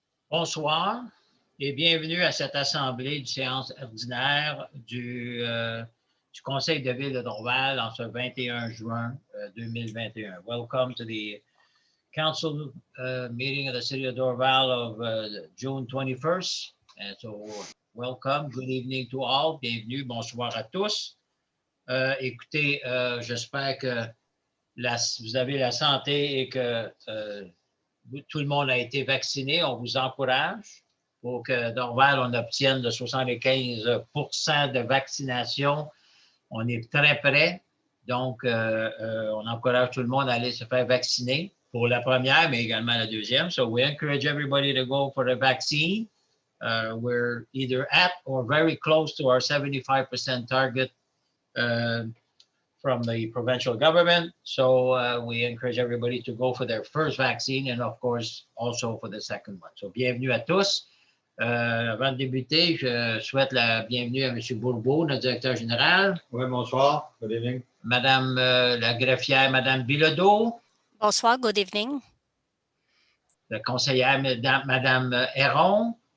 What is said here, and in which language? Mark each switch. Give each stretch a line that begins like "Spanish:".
French: Bonsoir et bienvenue à cette assemblée de séance ordinaire du Conseil de ville de Dorval en ce 21 juin 2021.
English: Welcome to the council meeting of the city of Dorval of June 21st. And so welcome, good evening to all.
French: Bienvenue, bonsoir à tous. Écoutez, j'espère que vous avez la santé et que tout le monde a été vacciné. On vous encourage pour que Dorval, on obtienne le 75% de vaccination. On est très près. Donc, on encourage tout le monde à aller se faire vacciner pour la première, mais également la deuxième.
English: So we encourage everybody to go for the vaccine. We're either at or very close to our 75% target from the provincial government. So we encourage everybody to go for their first vaccine and of course also for the second one.
French: So bienvenue à tous. Avant de débuter, je souhaite la bienvenue à M. Bourbeau, notre directeur général. Oui, bonsoir.
English: Good evening.
French: Madame la greffière, Madame Bilodeau. Bonsoir,
English: good evening.
French: La conseillère, Madame Héron.